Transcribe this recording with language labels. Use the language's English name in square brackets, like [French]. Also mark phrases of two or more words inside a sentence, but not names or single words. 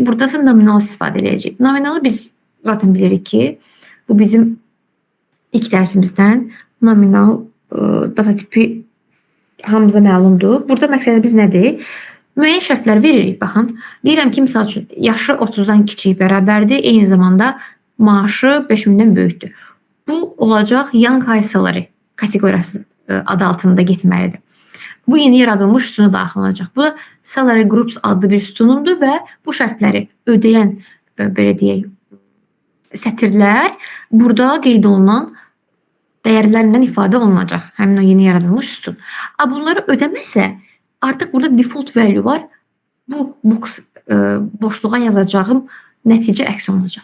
[Azerbaijani] Burada isə nominal istifadə edəcəyik. Nominalı biz zaten bilirik ki, bu bizim ilk dərsimizdən nominal data tipi hamımıza məlumdur. Burada məqsədimiz nədir? Müəyyən şərtlər veririk. Baxın, deyirəm ki, misal üçün, yaşı 30-dan kiçik bərabərdir, eyni zamanda maaşı 5000-dən böyükdür. Bu olacaq [English] young high salary [Azerbaijani] kateqoriyası adı altında getməlidir. Bu yeni yaradılmış sütuna daxil olacaq. Bu da [English] salary groups [Azerbaijani] adlı bir sütunumdur və bu şərtləri ödəyən, belə deyək, sətirlər burada qeyd olunan dəyərlərlə ifadə olunacaq. Həmin o yeni yaradılmış sütun. Bunları ödəməsə, artıq burada [English] default value [Azerbaijani] var. Bu boşluğa yazacağım nəticə əks olunacaq.